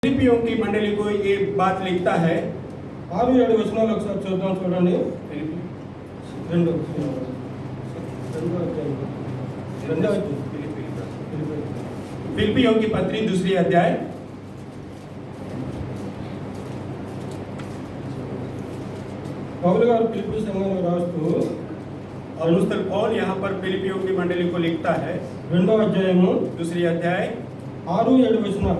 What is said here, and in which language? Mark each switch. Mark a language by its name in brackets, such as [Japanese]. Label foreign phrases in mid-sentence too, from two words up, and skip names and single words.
[Hindi] फिलिपियों की मंडली को ये बात लिखता है। [Telugu] 6-7 వచనాలు ఒకసారి చూద్దాం, చూడండి. రెండో [Hindi] फिलिपियों की पत्री दूसरी अध्याय। [Telugu] పౌలు గారు ఫిలిప్పీ సంఘానికి రాస్తూ [Hindi] अपोस्तल पौल यहाँ पर फिलिपियों की मंडली को लिखता है। [Telugu] రెండో అధ్యాయము [Hindi] दूसरी अध्याय [Telugu] 6-7 వచనాలు.